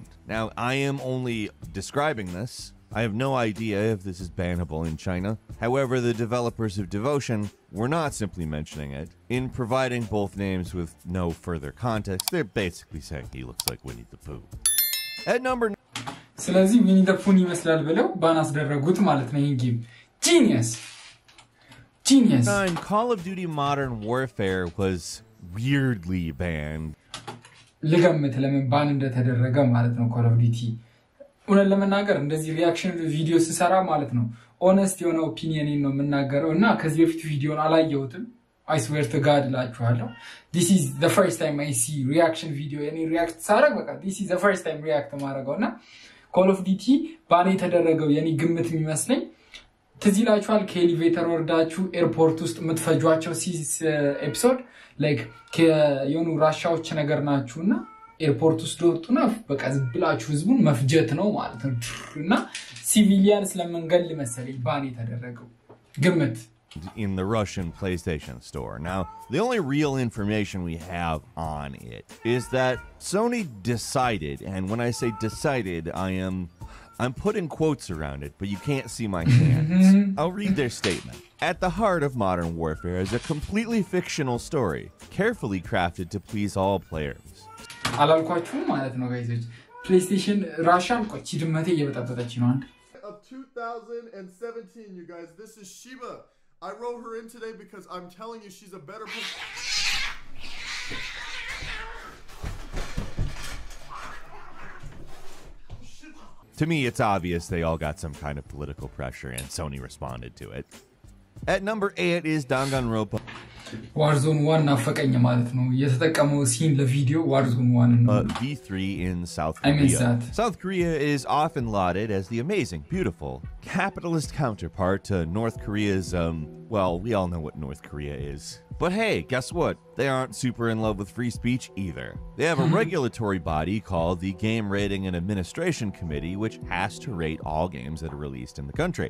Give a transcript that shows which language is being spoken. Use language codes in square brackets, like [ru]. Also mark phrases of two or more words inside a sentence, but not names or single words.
[en] Now, I am only describing this. I have no idea if this is bannable in China. However, the developers of Devotion were not simply mentioning it. In providing both names with no further context, they're basically saying he looks like Winnie the Pooh. At number 9... [am] ስለዚህ Winnie the Pooh ይመስላል ብለው ባናስ ደረጉት ማለት ነው። ይሄ ጌም Genius. [en] 9 Call of Duty Modern Warfare was weirdly banned. [am] ልገምት ለምን ባን እንደተደረገ ማለት ነው Call of Duty ኡነን ለመናገር እንደዚህ [en] reaction video [am] ሲሰራ ማለት ነው ኦነስት የሆነ ኦፒኒየን ነው የምናገረው እና ከዚህ በፊት ቪዲዮን አላየሁትም [en] I swear to God ላችኋለሁ this is the first time I see reaction video any react [am] ሳረግ በቃ [en] this is the first time react [am] ማረጋውና Call of Duty ባን የተደረገው የኔ ግምት የሚመስለኝ ትዝ ይላችኋል ከኤሊቬተር ወርዳችሁ ኤርፖርት ውስጥ ምትፈጇቸው ሲስ ኤፒሶድ ላይክ የሆኑ ራሻዎች ነገር ናችሁና ኤርፖርት ውስጥ ወጥቱና በቃ ዝብላችሁ ህዝቡን መፍጀት ነው ማለት ነው እና ሲቪሊያንስ ለመንገል መሰለኝ ባን የተደረገው ግምት [en] in the Russian PlayStation store. Now, the only real information we have on it is that Sony decided, and when I say decided, I'm putting quotes around it, but you can't see my hands. I'll read their statement. At the heart of Modern Warfare is a completely fictional story, carefully crafted to please all players. [am] አላልኳችሁ ማለት ነው ጋይሶች PlayStation ራሻን ቆቺ ድመቴ እየበጣጠጠች ነው አንድ [en] of 2017 you guys this is Shiba I wrote her in today because I'm telling you she's a better person To me it's obvious they all got some kind of political pressure and Sony responded to it. At number 8 is Danganronpa [am] Warzone 1 ናፈቀኝ ማለት ነው የተጠቀመው ሲን ለቪዲዮ Warzone 1 ነው [en] V3 in South Korea. South Korea is often lauded as the amazing, beautiful, capitalist counterpart to North Korea's well, we all know what North Korea is. But hey, guess what? They aren't super in love with free speech either. They have a regulatory body called the Game Rating and Administration Committee, which has to rate all games that are released in the country.